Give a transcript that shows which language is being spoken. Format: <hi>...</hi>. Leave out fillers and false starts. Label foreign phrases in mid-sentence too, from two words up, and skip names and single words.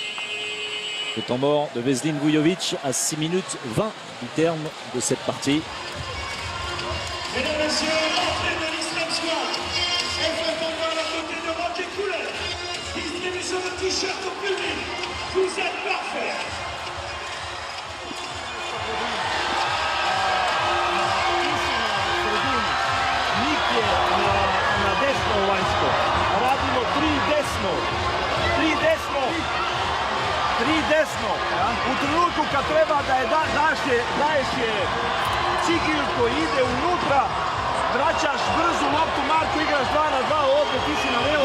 <fr>Le temps mort de Veselin Vujovic à 6 minutes 20 du terme de cette partie. Mesdames, Messieurs, entrée de l'Islam Squad. FF Envol à côté de Roger Coulet. Distribution de t-shirts au public. Vous êtes parfaits.</fr> <sr>Tri desno. U trenutku kad treba da je daješ je Cigil koji ide unutra, vraćaš brzu loptu, Marko, igraš 2 na 2 ovdje, ti si na levo.</sr>